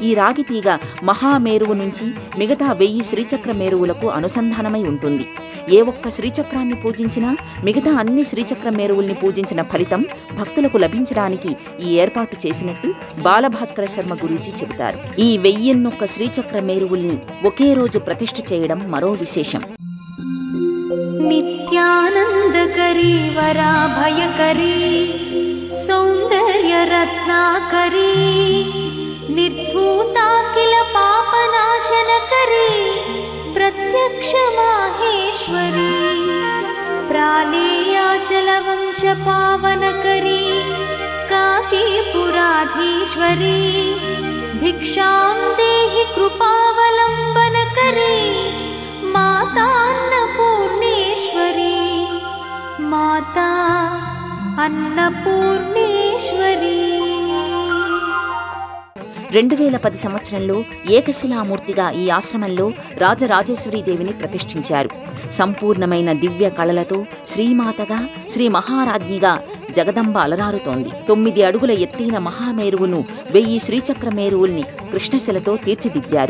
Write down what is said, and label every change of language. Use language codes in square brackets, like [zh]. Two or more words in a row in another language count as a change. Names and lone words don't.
[te] ఈ రాగి తీగ మహామేరువు నుంచి మిగతా 1000 శ్రీచక్ర మేరువులకు అనుసంధానమై ఉంటుంది. ఏ ఒక్క శ్రీచక్రాన్ని పూజించినా మిగతా అన్ని శ్రీచక్ర మేరువుల్ని పూజించిన ఫలితం భక్తులకు లభించడానికి ఈ ఏర్పాటు చేసినట్టు బాలభాస్కర శర్మ గురూజీ చెబుతారు. ఈ 1001 శ్రీచక్ర మేరువుల్ని ఒకే రోజు ప్రతిష్ఠ చేయడం మరో విశేషం. [sa] नित्यानन्दकरी वराभयकरी सौन्दर्यरत्नाकरी निर्धूताखिल पापनाशनकरी प्रत्यक्षमाहेश्वरी प्रालेयाचलवंशपावनकरी काशीपुराधीश्वरी भिक्षां देहि कृपावलम्बनकरी मातान्नपूर्णेश्वरी माता अन्नपूर्णेश्वरी. [te] 2010 సంవత్సరంలో ఏకశిలామూర్తిగా ఈ ఆశ్రమంలో రాజరాజేశ్వరీదేవిని ప్రతిష్ఠించారు. సంపూర్ణమైన దివ్య కళలతో శ్రీమాతగా శ్రీ మహారాజ్ఞిగా జగదంబ అలరారుతోంది. 9 అడుగుల ఎత్తైన మహామేరువును 1000 శ్రీచక్ర మేరువుల్ని కృష్ణశిలతో తీర్చిదిద్దారు.